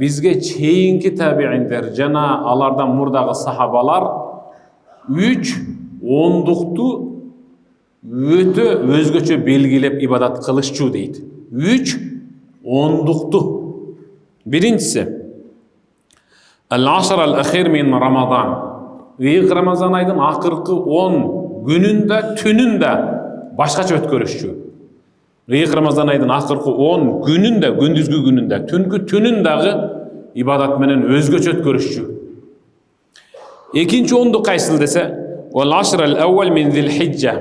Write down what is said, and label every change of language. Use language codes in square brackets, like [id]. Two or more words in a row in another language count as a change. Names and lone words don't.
[ky] Бизге чейинки табииндер жана алардан мурдагы сахабалар 3 ондукту өтө өзгөчө белгилеп ибадат кылышчу дейт. 3 ондукту. Биринчиси [ar] العشر الأخير من رمضان. [ky] Рамазан айдын акыркы 10 күнүндө, түнүндө башкача өткөрүшчү. Рамазан айдын акыркы 10 күнүндө, күндүзгү күнүндө, түнкү түнүндөгү ибадат менен өзгөчө өткөрүшчү. Экинчи ондук кайсыл десе, [ar] العشر الأول من ذي الحجة.